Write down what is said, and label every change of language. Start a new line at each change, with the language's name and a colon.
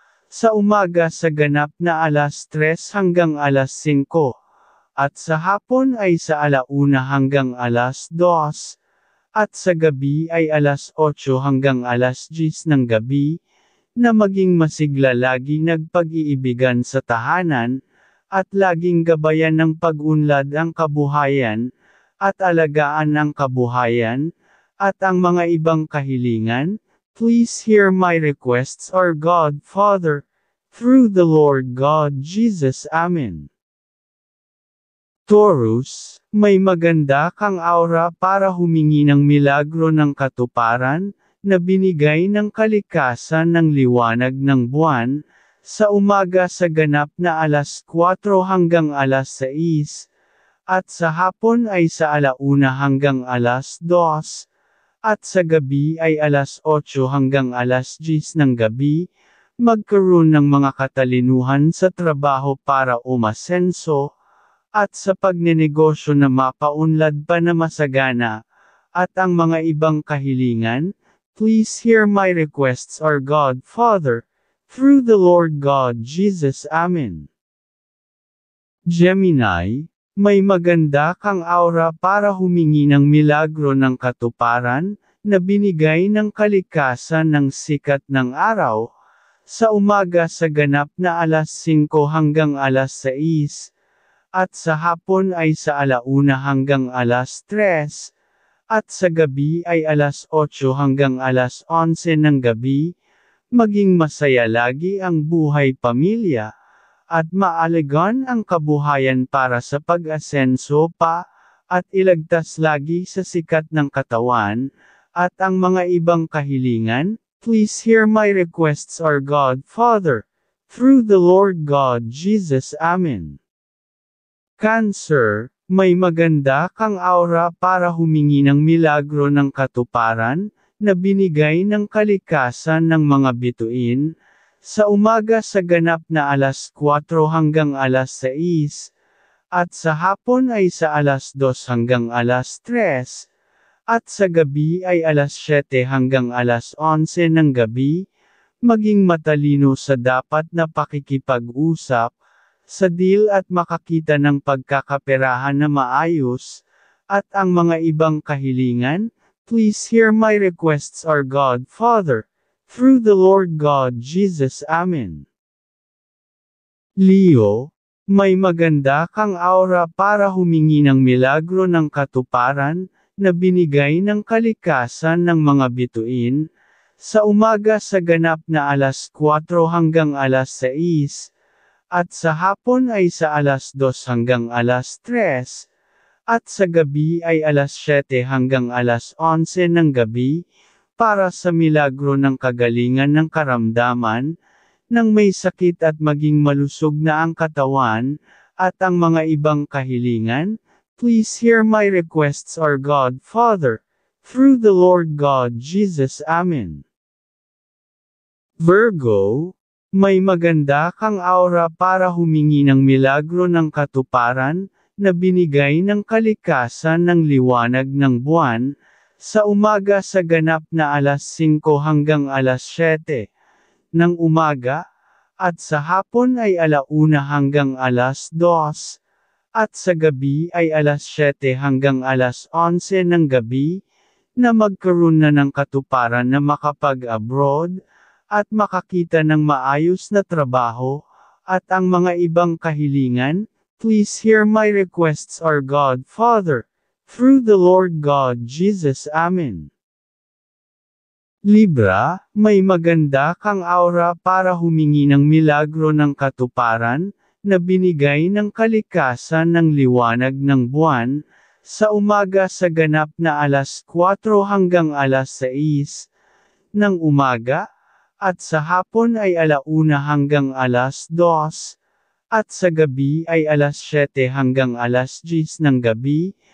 Filipino: sa umaga sa ganap na 3:00 hanggang 5:00, at sa hapon ay sa 1:00 hanggang 2:00, at sa gabi ay 8:00 hanggang 10:00 ng gabi, na maging masigla lagi nagpag-iibigan sa tahanan, at laging gabayan ng pag-unlad ang kabuhayan, at alagaan ang kabuhayan, at ang mga ibang kahilingan.
English: Please hear my requests, our God Father, through the Lord God Jesus. Amen.
Filipino: Taurus, may maganda kang aura para humingi ng milagro ng katuparan, na binigay ng kalikasan ng liwanag ng buwan, sa umaga sa ganap na 4:00 hanggang 6:00, at sa hapon ay sa 1:00 hanggang 2:00, at sa gabi ay 8:00 hanggang 10:00 ng gabi, magkaroon ng mga katalinuhan sa trabaho para umasenso, at sa pagnenegosyo na mapaunlad pa na masagana, at ang mga ibang kahilingan.
English: Please hear my requests, our God Father, through the Lord God Jesus. Amen.
Filipino: Gemini, may maganda kang aura para humingi ng milagro ng katuparan, na binigay ng kalikasan ng sikat ng araw, sa umaga sa ganap na 5:00 hanggang 6:00, at sa hapon ay sa 1:00 hanggang 3:00, at sa gabi ay 8:00 hanggang 11:00 ng gabi. Maging masaya lagi ang buhay pamilya, at maalagaan ang kabuhayan para sa pag-asenso pa, at ilagtas lagi sa sikat ng katawan, at ang mga ibang kahilingan.
English: Please hear my requests, our God Father, through the Lord God Jesus. Amen.
Filipino: Cancer, may maganda kang aura para humingi ng milagro ng katuparan, na binigay ng kalikasan ng mga bituin, sa umaga sa ganap na 4:00 hanggang 6:00, at sa hapon ay sa 2:00 hanggang 3:00, at sa gabi ay 7:00 hanggang 11:00 ng gabi. Maging matalino sa dapat na pakikipag-usap, sa deal at makakita ng pagkakaperahan na maayos, at ang mga ibang kahilingan.
English: Please hear my requests, our God Father, through the Lord God Jesus. Amen.
Filipino: Leo, may maganda kang aura para humingi ng milagro ng katuparan, na binigay ng kalikasan ng mga bituin, sa umaga sa ganap na 4:00 hanggang 6:00, at sa hapon ay sa 2:00 hanggang 3:00, at sa gabi ay 7:00 hanggang 11:00 ng gabi, para sa milagro ng kagalingan ng karamdaman, nang may sakit at maging malusog na ang katawan, at ang mga ibang kahilingan.
English: Please hear my requests, our God Father, through the Lord God Jesus. Amen.
Filipino: Virgo, may maganda kang aura para humingi ng milagro ng katuparan, na binigay ng kalikasan ng liwanag ng buwan, sa umaga sa ganap na 5:00 hanggang 7:00 ng umaga, at sa hapon ay 1:00 hanggang 2:00, at sa gabi ay 7:00 hanggang 11:00 ng gabi, na magkaroon na ng katuparan na makapag-abroad, at makakita ng maayos na trabaho, at ang mga ibang kahilingan.
English: Please hear my requests, our God Father, through the Lord God Jesus. Amen.
Filipino: Libra, may maganda kang aura para humingi ng milagro ng katuparan, na binigay ng kalikasan ng liwanag ng buwan, sa umaga sa ganap na 4:00 hanggang 6:00 ng umaga, at sa hapon ay 1:00 hanggang 2:00, at sa gabi ay 7:00 hanggang 10:00 ng gabi.